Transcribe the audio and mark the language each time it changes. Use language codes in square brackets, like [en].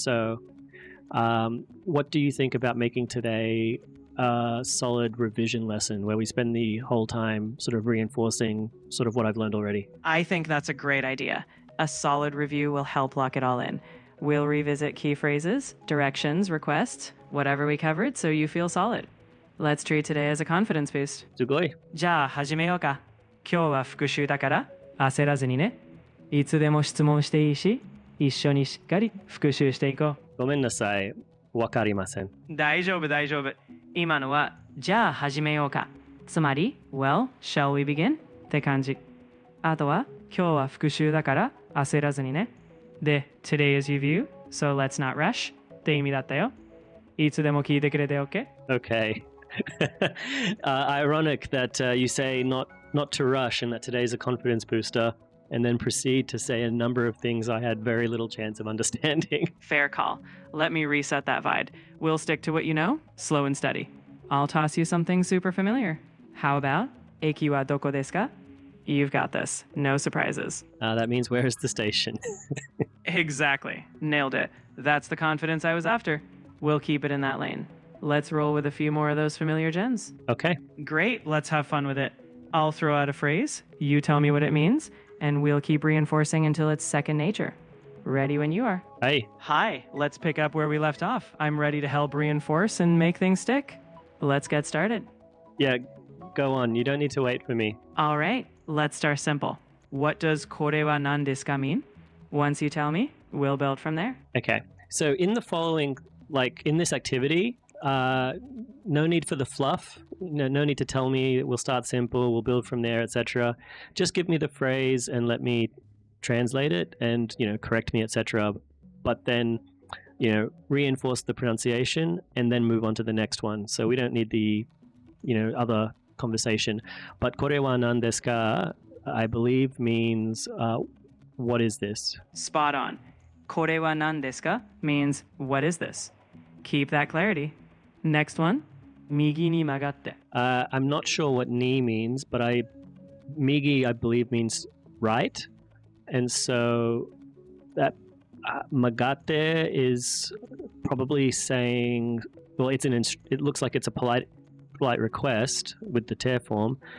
[en] So what do you think about making today a solid revision lesson where we spend the whole time sort of reinforcing sort of what I've learned already? I think that's a great idea. A solid review will help lock it all in. We'll revisit key phrases, directions, requests, whatever we covered so you feel solid. Let's treat today as a confidence boost. [ja] すごい。じゃあ始めようか。今日は復習だから焦らずにね。いつでも質問していいし、一緒にしっかり復習していこごめんなさい。わかりません。う。大丈夫大丈夫。今のはじゃあ始めようか。つまり [en] Well, shall we begin? [ja] って感じ。あとは今日は復習だから焦らずにね。で、 [en] Today is review, so let's not rush [ja] って意味だったよ。いつでも聞いてくれて OK? [en] Okay. Ironic that you say not to rush and that today's a confidence booster, and then proceed to say a number of things I had very little chance of understanding. Fair call. Let me reset that vibe. We'll stick to what you know, slow and steady. I'll toss you something super familiar. How about, [ja] 駅はどこですか? [en] You've got this. No surprises. That means where is the station? Exactly. Nailed it. That's the confidence I was after. We'll keep it in that lane. Let's roll with a few more of those familiar gens. Okay. Great. Let's have fun with it. I'll throw out a phrase. You tell me what it means, and we'll keep reinforcing until it's second nature. Ready when you are. Hey. Hi. Let's pick up where we left off. I'm ready to help reinforce and make things stick. Let's get started. Yeah, go on. You don't need to wait for me. All right. Let's start simple. What does [ja] これは何ですか [en] mean? Once you tell me, we'll build from there. Okay. So in the following, like in this activity, no need for the fluff. No need to tell me. We'll start simple. We'll build from there, etc. Just give me the phrase and let me translate it and, correct me, etc. But then, reinforce the pronunciation and then move on to the next one. So we don't need the, other conversation. But [ja] これは何ですか, [en] I believe means, what is this? Spot on. [ja] これは何ですか [en] means, what is this? Keep that clarity. Next one, [ja] 右に曲がって. [en] I'm not sure what ni means, but migi, I believe, means right. And so that magate is probably saying, well, it looks like it's a polite request with the te form.